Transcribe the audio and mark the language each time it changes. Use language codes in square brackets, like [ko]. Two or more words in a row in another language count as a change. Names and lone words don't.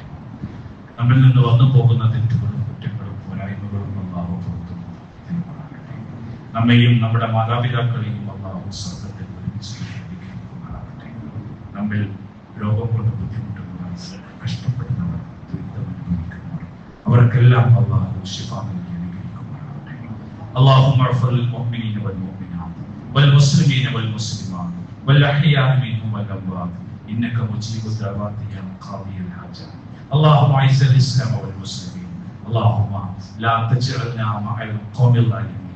[ml] നമ്മിൽ നിന്ന് വന്നു പോകുന്ന തെറ്റുകളും കുറ്റങ്ങളും പോരായ്മകളും അല്ലാഹു പുറത്തു തരുമാറാകട്ടെ. നമ്മെയും നമ്മുടെ മാതാപിതാക്കളെയും അല്ലാഹു സ്വർഗ്ഗത്തിൽ ഒരുമിച്ച് അനുഗ്രഹിക്കുമാറാകട്ടെ. നമ്മിൽ രോഗം കൊണ്ട് ബുദ്ധിമുട്ടുന്നവർ, കഷ്ടപ്പെടുന്നവർ, ദുരിതം അനുഭവിക്കുന്നവർ, അവർക്കെല്ലാം അല്ലാഹു ശിഫ നൽകി അനുഗ്രഹിക്കുമാറാകട്ടെ. [ar] اللهم اغفر للمؤمنين والمؤمنات والمسلمين والمسلمات والأحياء منهم والأموات إنك مجيب الدعوات يا قاضي الحاجات. اللهم أعز الإسلام والمسلمين. اللهم لا تجعلنا مع القوم الظالمين.